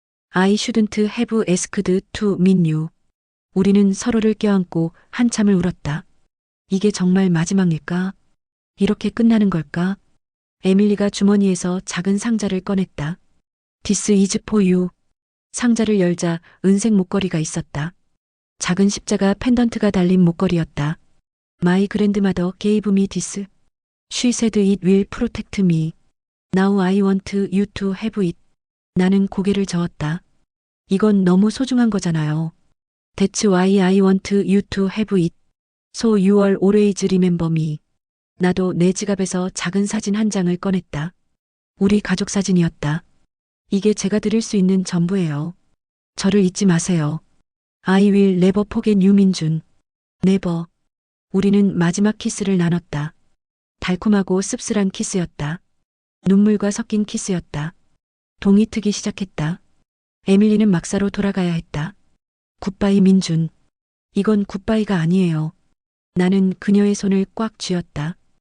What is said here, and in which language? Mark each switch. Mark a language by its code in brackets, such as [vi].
[en] I shouldn't have asked to meet you. [ko] 우리는 서로를 껴안고 한참을 울었다. 이게 정말 마지막일까? 이렇게 끝나는 걸까? 에밀리가 주머니에서 작은 상자를 꺼냈다. [en] This is for you. [ko] 상자를 열자 은색 목걸이가 있었다. 작은 십자가 펜던트가 달린 목걸이였다. [en] My grandmother gave me this. She said it will protect me. Now I want you to have it. [ko] 나는 고개를 저었다. 이건 너무 소중한 거잖아요. [en] That's why I want you to have it. So you'll always remember me. [ko] 나도 내 지갑에서 작은 사진 한 장을 꺼냈다. 우리 가족 사진이었다. 이게 제가 드릴 수 있는 전부예요. 저를 잊지 마세요. [en] I will never forget you, 민준. Never. [ko] 우리는 마지막 키스를 나눴다. 달콤하고 씁쓸한 키스였다. 눈물과 섞인 키스였다. 동이 트기 시작했다. 에밀리는 막사로 돌아가야 했다. 굿바이 민준. 이건 굿바이가 아니에요. 나는 그녀의 손을 꽉 쥐었다.